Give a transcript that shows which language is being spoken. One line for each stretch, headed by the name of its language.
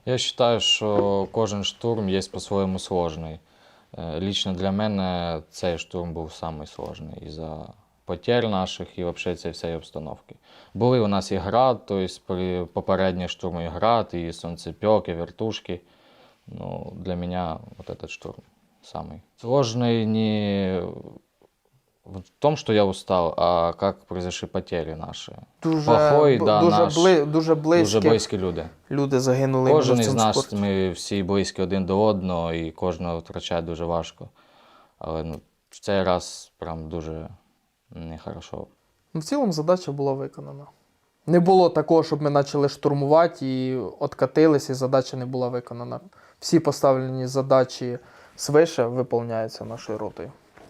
Ukrainian: Я вважаю, що кожен штурм є по-своєму складний.
Russian: Лично
Ukrainian: для мене цей штурм був самий складний із-за потерь наших і взагалі цієї всієї обстановки. Були у нас і град, тобто при попередніх штурмах і град, і сонцепек, і вертушки.
Russian: Ну, для меня вот этот штурм самый сложный не в том, что я устал, а как произошли потери наши. Плохой, да,
Ukrainian: дуже близькі люди. Люди загинули. Кожен із нас, ми всі близькі один до одного, і кожного втрачати дуже важко. Але в цей раз прям дуже нехорошо. В цілому задача була виконана. Не було такого, щоб ми почали штурмувати і откатились, і задача не була виконана. Всі поставлені задачі свише виконуються нашою ротою.